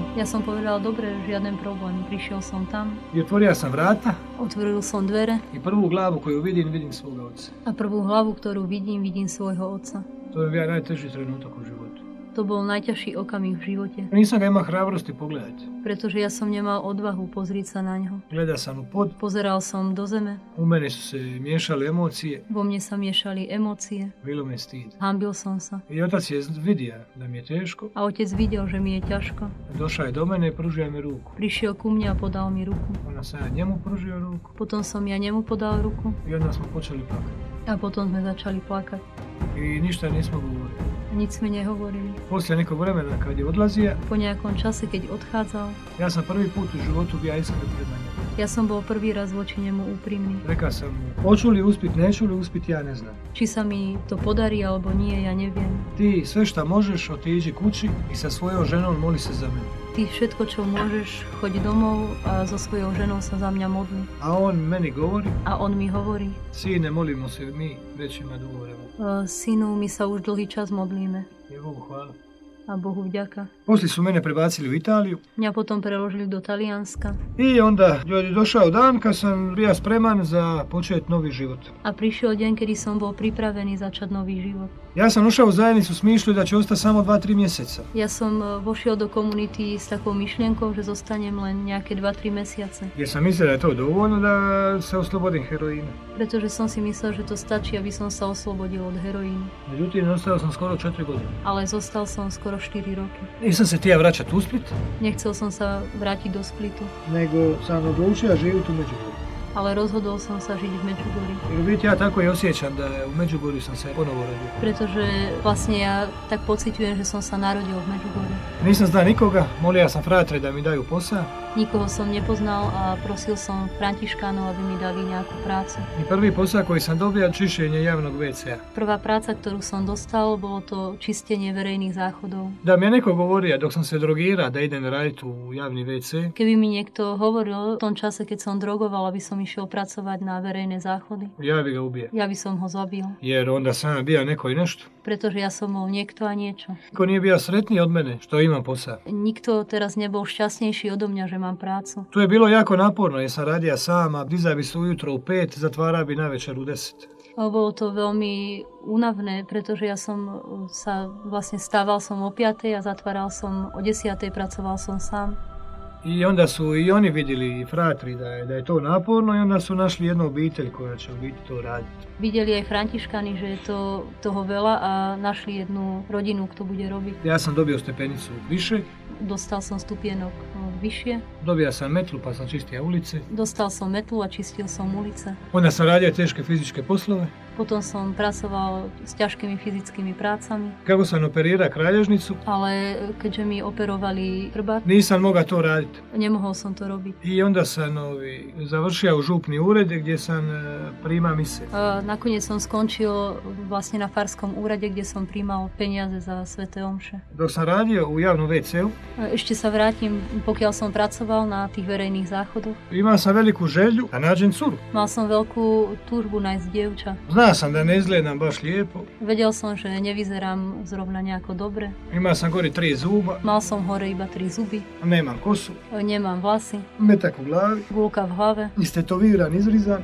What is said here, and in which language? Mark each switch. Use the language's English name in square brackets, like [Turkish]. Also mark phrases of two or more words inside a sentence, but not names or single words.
[Slovak] Ja som povedal, dobre, žiaden problém. Prišiel som tam. [Croatian] I otvorio sam vrata. [Slovak] Otvoril som dvere. [Croatian] I prvu glavu koju vidim, vidim svoga oca. [Slovak] A prvú hlavu, ktorú vidím, vidím svojho otca. [Croatian] To je bio najteži trenutak u životu. [Slovak] To bol najťažší okamih v živote. [Croatian] Nisam ga imao hrabrosti pogledati. [Slovak] Pretože ja som nemal odvahu pozrieť sa na ňo. [Croatian] Gledao sam u pod. [Slovak] Pozeral som do zeme. [Croatian] U mene su se miješale emocije. [Slovak] Vo mne sa miešali emócie. [Croatian] Bilo me stid. [Slovak] Hanbil som sa. [Croatian] I otac je vidio da mi je teško. [Slovak] A otec videl, že mi je ťažko. [Croatian] Došao je do mene i pružio mi ruku. [Slovak] Prišiel ku mne a podal mi ruku. [Croatian] Onda sam ja njemu pružio ruku. [Slovak] Potom som ja njemu podal ruku. [Croatian] I onda smo počeli plakati. [Slovak] A potom sme začali plakať. [Croatian] I ništa nismo govorili. [Slovak] Nič sme nehovorili. [Croatian] Poslije nekog vremena kad je odlazio, [Slovak] po nejakom čase, keď odchádzal, [Croatian] ja sam prvi put u životu bio iskren prema njemu. [Slovak] Ja som bol prvý raz voči nemu úprimný. [Croatian] Rekao sam mu, hoću li uspit, neću li uspit, ja ne znam. [Slovak] Či sa mi to podarí alebo nie, ja neviem. [Croatian] Ti sve šta možeš, otiđi kući i sa svojom ženom moli se za mene. [Slovak] Ty všetko, čo môžeš, choď domov a so svojou ženou sa za mňa modli. [Croatian] A on meni govori. [Slovak] A on mi hovorí. [Croatian] Sine, molimo se mi, već ima dugo vremena. [Slovak] Synu, my sa už dlhý čas modlíme. [Croatian] Je Bogu hvala. [Slovak] A Bohu vďaka. [Croatian] Poslije su mene prebacili u Italiju. [Slovak] Mňa potom preložili do Talijanska. [Croatian] I onda je došao dan kad sam bio spreman za počet novi život. [Slovak] A prišiel deň, kedy som bol pripravený začať nový život. [Croatian] Ja sam ušao u zajednicu s mišlju da će ostati samo 2-3 mjeseca. [Slovak] Ja som vošiel do komunity s takou myšlienkou, že zostanem len nejaké 2-3 mesiace. [Croatian] Jer sam mislio da je to dovoljno da se oslobodim heroina. [Slovak] Pretože som si myslel, že to stačí, aby som sa oslobodil od heroínu. [Croatian] Međutim, ostao sam skoro 4 godine. [Slovak] Ale zostal som skoro 4 roky. [Croatian] Nisam se htio vraćati u Split. [Slovak] Nechcel som sa vrátiť do Splitu. [Croatian] Nego sam odlučio živjeti u Međugorju. [Slovak] Ale rozhodol som sa žiť v Međugorji. [Croatian] Jer vidite, ja tako i osjećam da u Međugorju sam se ponovo rodio. [Slovak] Pretože vlastne ja tak pociťujem, že som sa narodil v Međugorji. [Croatian] Nisam znao nikoga, molio sam fratre da mi daju posao. [Slovak] Nikoho som nepoznal a prosil som Františkánov, aby mi dali nejakú prácu. [Croatian] I prvi posao koji sam dobio, čišćenje javnog WC-a. [Slovak] Prvá práca, ktorú som dostal, bolo to čistenie verejných záchodov. [Croatian] Da mi je neko govorio dok sam se drogirao da idem raditi u javni WC. [Slovak] Keby mi niekto hovoril v tom čase, keď som drogoval, aby som išiel pracovať na verejné záchody, [Croatian] ja bi ga ubio. [Slovak] Ja by som ho zabil. [Croatian] Jer onda sam bio neko i nešto. [Slovak] Pretože ja som bol niekto a niečo. [Croatian] Niko nije bio sretniji od mene što imam posao. [Slovak] Nikto teraz nebol šťastnejší odo mňa, že mám prácu. [Croatian] Tu je bilo jako naporno jer sam radio sam, a dizao bi se ujutro u 5, zatvarao bi navečer u 10. [Slovak] Bolo to veľmi únavné, pretože ja som sa vlastne stával som o 5 a zatváral som o 10, pracoval som sám. [Croatian] I onda su i oni vidjeli, i fratri, da je to naporno i onda su našli jednu obitelj koja će u biti to raditi. [Slovak] Vidjeli aj Františkani, že je to toho veľa a našli jednu rodinu, kto bude robiť. [Croatian] Ja sam dobio stepenicu više. [Slovak] Dostal som stupienok vyššie. [Croatian] Dobio sam metlu pa sam čistio ulice. [Slovak] Dostal som metlu a čistil som ulice. [Croatian] Onda sam radio teške fizičke poslove. [Slovak] Potom som pracoval s ťažkými fyzickými prácami. [Croatian] Kako sam operirao kralježnicu. [Slovak] Ale keďže mi operovali chrbát, [Croatian] nisam mogao to raditi. [Slovak] Nemohol som to robiť. [Croatian] I onda sam završio u župni ured gdje sam primao mise. [Slovak] Nakoniec som skončil vlastne na farskom úrade, kde som prijímal peniaze za sväté omše. [Croatian] Dok sam radio u javnom WC-u. [Slovak] Ešte sa vrátim, pokiaľ som pracoval na tých verejných záchodoch. [Croatian] Imao sam veliku želju da nađem curu. [Slovak] Mal som veľkú túžbu nájsť dievča. [Croatian] Znao sam da ne izgledam baš lijepo. [Slovak] Vedel som, že nevyzerám zrovna nejako dobre. [Croatian] Imao sam gore 3 zuba. [Slovak] Mal som hore iba 3 zuby. [Croatian] Nemam kosu. [Slovak] Nemám vlasy. [Croatian] Metak u glavi. [Slovak] Gulka v hlave. [Croatian] Istetoviran, izrizan.